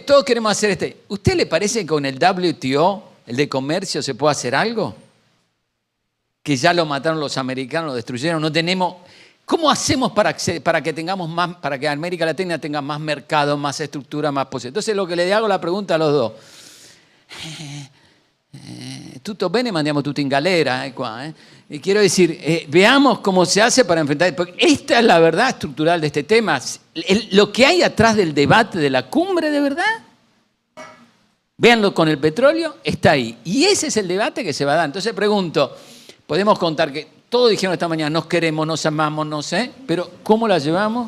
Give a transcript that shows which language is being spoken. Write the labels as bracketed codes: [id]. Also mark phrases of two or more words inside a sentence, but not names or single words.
[es] Todos queremos hacer ¿Usted le parece que con el WTO, el de comercio, se puede hacer algo? Que ya lo mataron los americanos, lo destruyeron, no tenemos... ¿Cómo hacemos para que tengamos más, para que América Latina tenga más mercado, más estructura, más posibilidad? Entonces lo que le hago la pregunta a los dos. [it] Tutto bene, mandiamo tutto in galera, qua. [es] Y quiero decir, veamos cómo se hace para enfrentar... Porque esta es la verdad estructural de este tema. Lo que hay atrás del debate de la cumbre, de verdad, véanlo con el petróleo, está ahí. Y ese es el debate que se va a dar. Entonces pregunto, podemos contar que todos dijeron esta mañana, nos queremos, nos amamos, no sé, pero ¿cómo la llevamos?